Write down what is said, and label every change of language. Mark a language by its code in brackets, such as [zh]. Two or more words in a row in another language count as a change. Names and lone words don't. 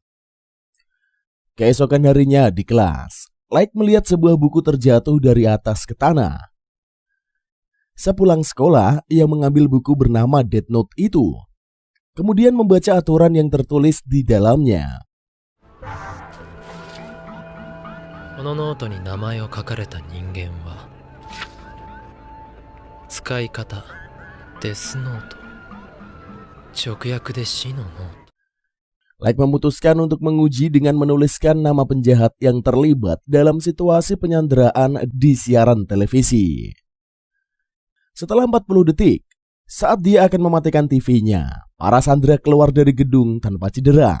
[id] Keesokan harinya di kelas, Light melihat sebuah buku terjatuh dari atas ke tanah. Sepulang sekolah, ia mengambil buku bernama Death Note itu, kemudian membaca aturan yang tertulis di dalamnya. [ja] このノートに名前を書かれた人間は使い方デスノート、直訳で死のノート。 [id] Light memutuskan untuk menguji dengan menuliskan nama penjahat yang terlibat dalam situasi penyanderaan di siaran televisi. Setelah 40 detik, saat dia akan mematikan TV-nya, para sandera keluar dari gedung tanpa cedera.